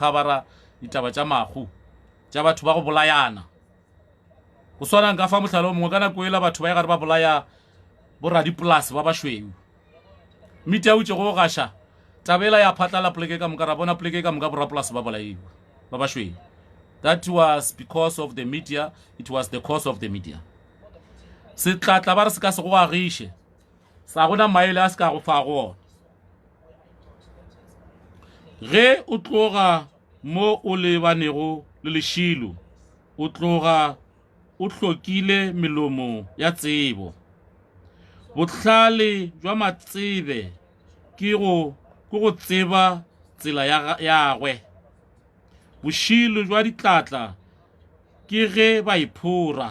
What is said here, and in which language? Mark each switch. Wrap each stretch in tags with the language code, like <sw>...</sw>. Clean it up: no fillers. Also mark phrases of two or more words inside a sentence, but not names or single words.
<nso>covera ditaba tša mahu tša batho ba go bolayana go swana nka fa mohlala o mongwe ka nako ela batho ba e gare ba bolaya boradipolase ba bašweu media o itše go gaša tabela ya phatlala poleke ka moka ra bona poleke ka moka borapolase ba bolaiwa ba bašweu</nso> <en>that was because of the media it was the cause of the media</en> <nso>se tlatla ba re se ka se go agiše sa gona maele a se ka go fa gona ge o tloga mo o lebanego le lešilo o tloga o hlokile melomo ya tsebo bohlale jwa matsebe ke go tseba tsela ya gagwe bošilo jwa ditlatla ke ge ba iphora.</nso>